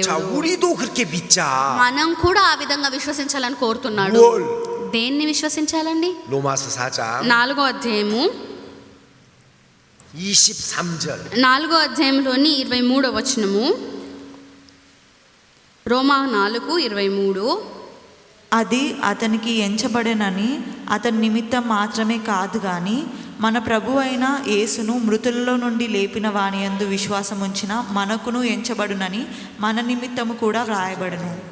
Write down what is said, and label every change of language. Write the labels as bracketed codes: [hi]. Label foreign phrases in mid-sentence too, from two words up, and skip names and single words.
[te] దేవుడు. [ko] 우리도 그렇게 믿자. [te] మనం కూడా ఆ విధంగా విశ్వసించాలని కోరుతున్నాడు. [ko] 뭘? [te] దేన్ని విశ్వసించాలండి? [ko] 로마서 4장 [te] 4వ అధ్యాయము [ko] 23절. [te] 4వ అధ్యాయంలోని 23వ వచనము. రోమా 4:23. అది అతనికి ఎంచబడెనని అతని నిమిత్తం మాత్రమే కాదు గాని మన ప్రభు అయిన యేసును మృతులలో నుండి లేపిన వాని యందు విశ్వాసం ఉంచిన మనకును ఎంచబడునని మన నిమిత్తము కూడా వ్రాయబడును.